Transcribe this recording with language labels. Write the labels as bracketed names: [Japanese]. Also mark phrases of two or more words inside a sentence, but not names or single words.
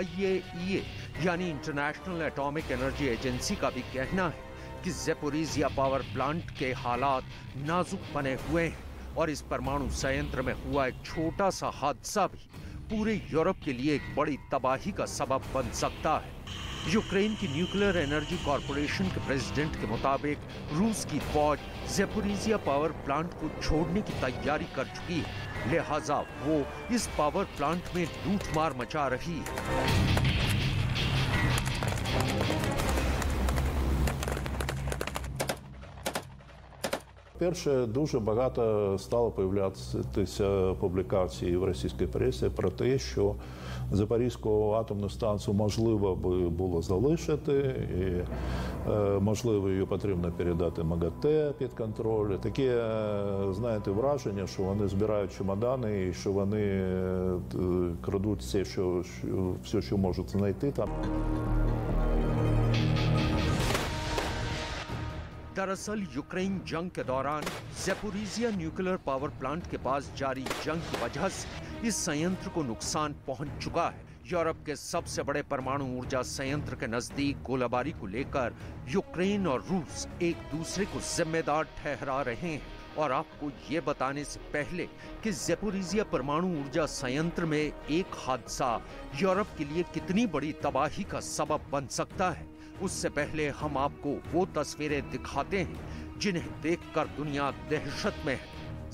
[Hindi] IAEA यानी [English] International Atomic Energy Agency [Hindi] का भी कहना है कि ज़ेपोरिज़िया [English] power plant [Hindi] के हालात नाजुक बने हुए हैं और इस परमाणु संयंत्र में हुआ एक छोटा सा हादसा भी पूरे यूरोप के लिए एक बड़ी तबाही का सबब बन सकता है। यूक्रेन की [English] nuclear energy corporation [Hindi] के प्रेसिडेंट के मुताबिक रूस की फौज ज़ेपोरिज़िया [English] power plant [Hindi] को छोड़ने की तैयारी कर चुकी है, लिहाजा वो इस [English] power plant [Hindi] में लूटमार मचा रही है। [Ukrainian] Перше, дуже багато стало появлятися публікацій в російській пресі про те, що Запорізьку атомну станцію можливо би було залишити, і можливо її потрібно передати МАГАТЕ під контроль. Таке, знаєте, враження, що вони збирають чемодани і що вони крадуть все, що можуть знайти там. [Hindi] दरअसल यूक्रेन जंग के दौरान ज़ेपोरिज़िया [English] nuclear power plant [Hindi] के पास जारी जंग की वजह से इस संयंत्र को नुकसान पहुंच चुका है। यूरोप के सबसे बड़े परमाणु ऊर्जा संयंत्र के नजदीक गोलाबारी को लेकर यूक्रेन और रूस एक दूसरे को जिम्मेदार ठहरा रहे हैं और आपको ये बताने से पहले कि ज़ेपोरिज़िया परमाणु ऊर्जा संयंत्र में एक हादसा यूरोप के लिए कितनी बड़ी तबाही का सबब बन सकता है, उससे पहले हम आपको वो तस्वीरें दिखाते हैं जिन्हें देखकर दुनिया दहशत में है।